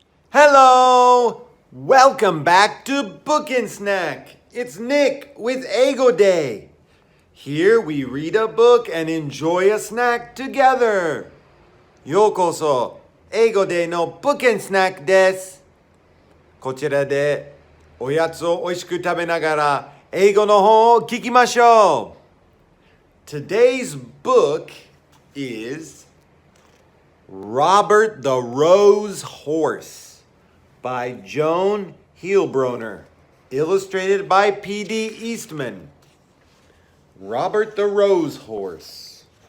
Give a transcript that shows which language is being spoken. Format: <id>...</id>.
<en>Hello! Welcome back to Book and Snack. It's Nick with Eigo Day. Here we read a book and enjoy a snack together.</en> <ja>ようこそ、Eigo Day の Book and Snack です。こちらでおやつをおいしく食べながら英語の本を聞きましょう。</ja> <en>Today's book is Robert the Rose Horse by Joan Heilbroner, illustrated by P.D. Eastman. Robert the Rose Horse.</en>